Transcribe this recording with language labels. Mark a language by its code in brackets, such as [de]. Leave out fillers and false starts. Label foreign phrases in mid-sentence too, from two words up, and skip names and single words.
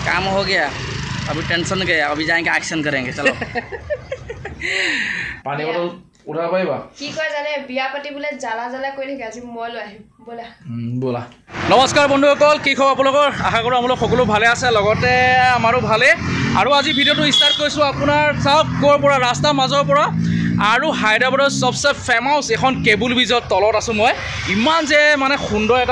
[hi] काम हो गया, अभी टेंशन गया, अभी जाएंगे एक्शन करेंगे। चलो [as] পানী বটল উঠা পাইবা কি কয় জানে বিয়া পাতি বুলে জ্বালা জ্বালা কৰি থাকে আজি মই লৈ আহিম বলা বলা নমস্কাৰ বন্ধুসকল কি খবৰ আপোনালোকৰ আশা কৰোঁ আপোনালোক সকলো ভালে আছে লগতে আমাৰো ভালে আৰু আজি ভিডিঅ'টো ষ্টাৰ্ট কৰিছোঁ আপোনাৰ চাওক ক'ৰ পৰা ৰাস্তাৰ মাজৰ পৰা আৰু হায়দৰাবাদৰ সবচে ফেমাছ এখন কেবুল ব্ৰিজৰ তলত আছোঁ মই ইমান যে মানে সুন্দৰ এটা